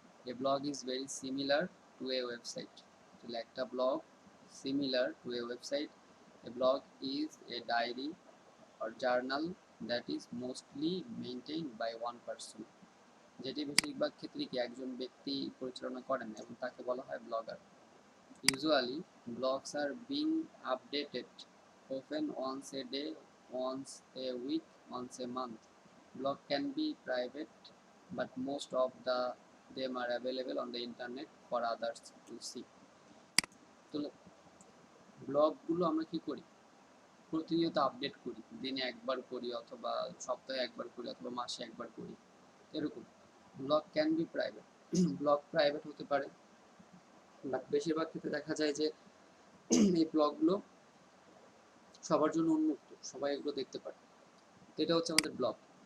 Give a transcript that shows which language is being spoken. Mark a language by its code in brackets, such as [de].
[en] A blog is very similar to a website. [bn] তাহলে একটা blog [en] Similar to a website. A blog is a diary or journal that is mostly maintained by one person, [bn] যেটি বেশিরভাগ ক্ষেত্রে কি একজন ব্যক্তি পরিচালনা করেন এবং তাকে বলা হয় blogger. [en] Usually, blogs are being updated often once a day, once a week, once a month. Blog can be private, but most of them are available on the internet for others to see. [bn] তো ব্লগগুলো আমরা কি করি, প্রতিনিয়ত update করি, দিনে একবার করি অথবা সপ্তাহে একবার করি অথবা মাসে একবার করি, এরকম। [en] blog can be private, [bn] blog private হতে পারে, বাট বেশিরভাগ ক্ষেত্রে দেখা যায় যে এই ব্লগগুলো সবার জন্য উন্মুক্ত, সবাই এগুলো দেখতে পারে। এটা হচ্ছে আমাদের ব্লগ।